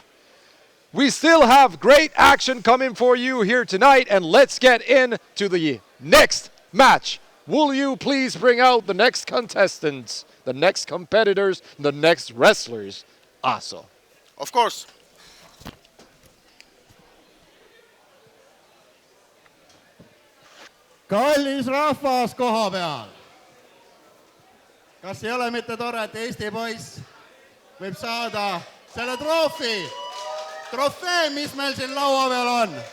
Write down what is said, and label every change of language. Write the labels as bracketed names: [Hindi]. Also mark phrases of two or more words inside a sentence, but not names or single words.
[English] We still have great action coming for you here tonight, and let's get into the next match. Will you please bring out the next contestants, the next competitors, the next wrestlers, also? Of course. [Estonian] kallis rahvas koha peal. Kas ei ole mitte tore, et Eesti poiss võib saada selle trofee, mis meil siin laua peal on.